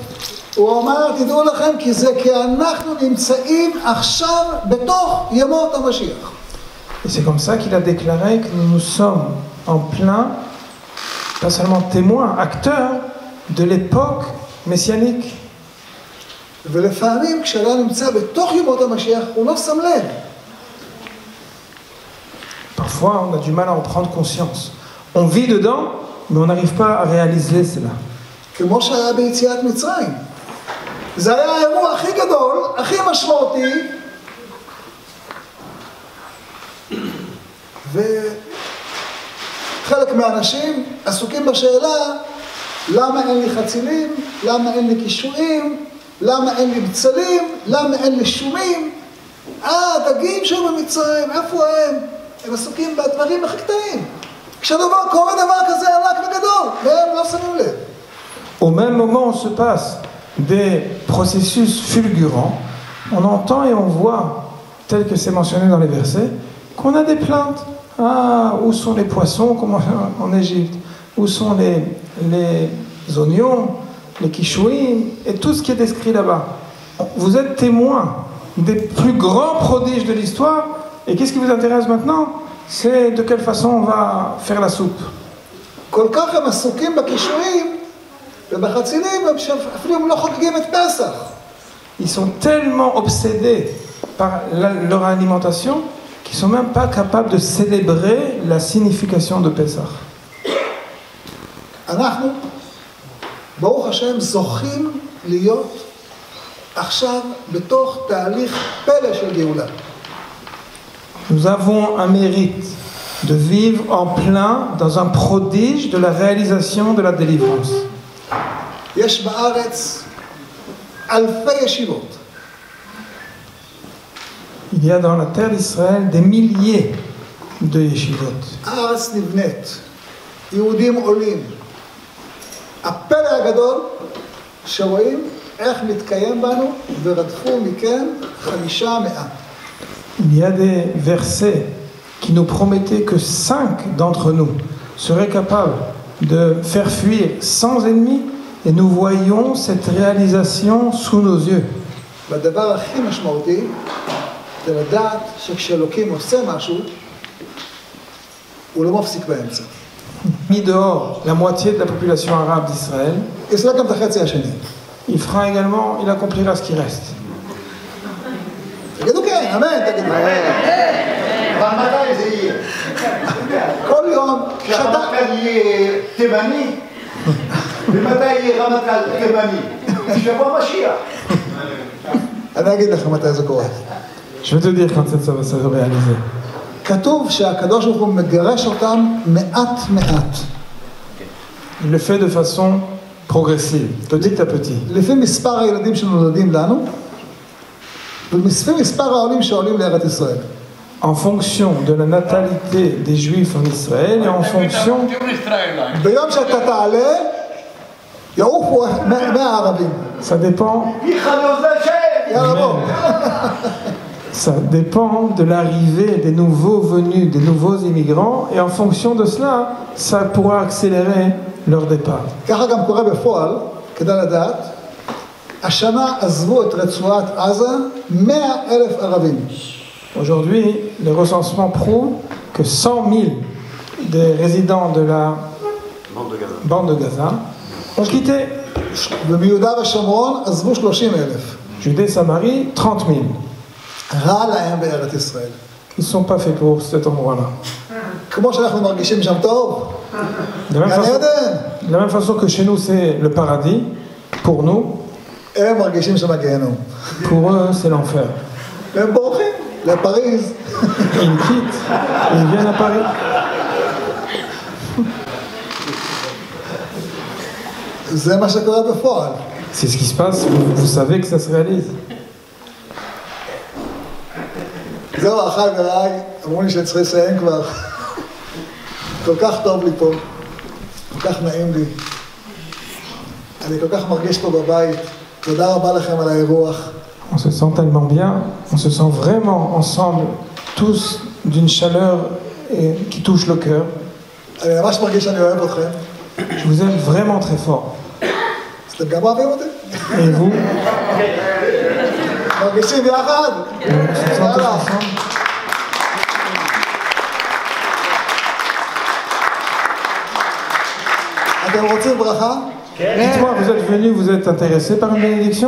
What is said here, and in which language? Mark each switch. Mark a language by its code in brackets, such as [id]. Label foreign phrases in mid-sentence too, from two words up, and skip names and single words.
[he] הוא אומר, תדעו לכם, כי אנחנו נמצאים עכשיו בתוך ימות המשיח. [fr] Et c'est comme ça qu'il a déclaré que nous sommes en plein, pas seulement témoins, acteurs de l'époque messianique. [he] ולפעמים כשאדם נמצא בתוך ימות המשיח, הוא לא שם לב. [fr] Parfois, on a du mal à en prendre conscience. On vit dedans, mais on n'arrive pas à réaliser cela. [he] כמו שהיה ביציאת מצרים. זה היה האירוע הכי גדול, הכי משמעותי, וחלק מהאנשים עסוקים בשאלה למה אין לי חצילים, למה אין לי קישואים, למה אין לי בצלים, למה אין לי שומים. דגים שם במצרים, איפה הם? הם עסוקים בדברים הכי קטנים. כשדבר קורה דבר כזה ענק וגדול, והם לא שמים לב. [fr] Au même moment où se passent des processus fulgurants, on entend et on voit, tel que c'est mentionné dans les versets, qu'on a des plaintes. Ah, où sont les poissons comme en Égypte? Où sont les oignons, les kishouim, et tout ce qui est décrit là-bas? Vous êtes témoins des plus grands prodiges de l'histoire, et qu'est-ce qui vous intéresse maintenant? C'est de quelle façon on va faire la soupe. [he] כל כך הם עסוקים בקישואים ובחצילים, אפילו הם לא חוגגים את פסח. [fr] Ils sont tellement obsédés par leur alimentation qu'ils ne sont même pas capables de célébrer la signification de Pessah. [he] אנחנו, ברוך השם, זוכים להיות עכשיו בתוך תהליך פלא של גאולה. [fr] Nous avons un mérite de vivre en plein dans un prodige de la réalisation de la délivrance. [he] יש בארץ אלפי ישיבות. [fr] Il y a dans la terre d'Israël des milliers de yeshivot. [he] הארץ נבנית, יהודים עולים. הפלא הגדול שרואים איך מתקיים בנו ורדפו מכם 500. [fr] Il y a des versets qui nous promettaient que 5 d'entre nous seraient capables de faire fuir 100 ennemis, et nous voyons cette réalisation sous nos yeux. [he] והדבר הכי משמעותי זה לדעת שכשאלוקים עושה משהו, הוא לא מפסיק באמצע. [fr] Mis dehors la moitié de la population arabe d'Israël, [he] יסלק גם את החצי השני. [fr] il fera également, il accomplira ce qui reste. [he] תגידו כן, אמן, תגידו. אבל מתי זה יהיה? כל יום, כשהרמטכ"ל יהיה תימני? ומתי יהיה רמטכ"ל תימני? שבוע משיח. אני אגיד לך מתי זה קורה. [fr] Je vais te dire quand ça va se réaliser. [he] כתוב שהקדוש ברוך הוא מגרש אותם מעט מעט. [fr] Il le fait de façon progressive, petit à petit. [he] לפי מספר הילדים שנולדים לנו, ולפי מספר העולים שעולים לארץ ישראל. [fr] En fonction de la natalité des Juifs en Israël et en fonction... [he] ביום שאתה תעלה, יעופו 100 ערבים. [fr] Ça dépend... [he] יאללה בוא. [fr] Ça dépend de l'arrivée des nouveaux venus, des nouveaux immigrants, et en fonction de cela, ça pourra accélérer leur départ. [he] ככה גם קורה בפועל, כדאי לדעת, השנה עזבו את רצועת עזה 100,000 ערבים. [fr] Aujourd'hui, les recensements prouvent que 100 000 des résidents de la bande de Gaza ont quitté. [he] ומיהודה ושומרון עזבו 30,000. [fr] Judée, Samarie, 30 000. [he] רע להם בארץ ישראל. [fr] Ils ne sont pas faits pour cet endroit-là. [he] כמו שאנחנו מרגישים שם טוב, [fr] De la même [he] גן [fr] façon, [he] עדן, [fr] de la même façon que chez nous, c'est le paradis, pour nous, [he] הם מרגישים שם גיהנום. [fr] pour eux, c'est l'enfer. [he] והם בורחים לפריז. [fr] Ils quittent, ils viennent à Paris. [he] זה מה שקורה בפועל. [fr] C'est ce qui se passe, vous savez que ça se réalise. [he] זהו, אחי ורעי, אמרו לי שאני צריך לסיים כבר. כל כך טוב לי פה, כל כך נעים לי. אני כל כך מרגיש פה בבית. תודה רבה לכם על האירוח. [fr] On se sent tellement bien, on se sent vraiment ensemble, tous d'une chaleur qui touche le cœur. [he] אני ממש מרגיש שאני אוהב אתכם. [fr] Je vous aime vraiment très fort. [he] אז אתם גם אוהבים אותי? [fr] Et vous, [he] מרגישים יחד? [fr] on se sent tous ensemble. [he] אתם רוצים ברכה? [fr] Dites-moi, vous êtes venus, vous êtes intéressés par une bénédiction?